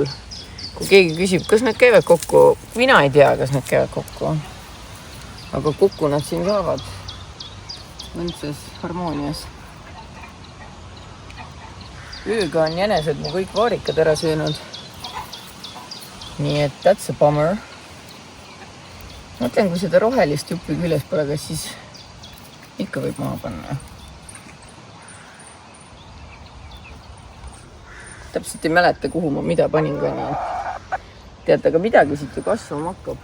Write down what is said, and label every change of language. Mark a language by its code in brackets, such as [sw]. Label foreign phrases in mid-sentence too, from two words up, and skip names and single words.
[et] Kui keegi küsib, kas need käivad kokku, mina ei tea, kas need käivad kokku. Aga kokku nad siin saavad. Mõnses harmoonias. Ööga on jänesed mu kõik vaarikad ära söönud. Nii et [en] that's a bummer. [et] Mõtlen, kui seda rohelist juppi küljes pole, kas siis ikka võib maha panna. Täpselt ei mäleta, kuhu ma mida panin ka nii. Tead, aga midagi siit ju kasvama hakkab.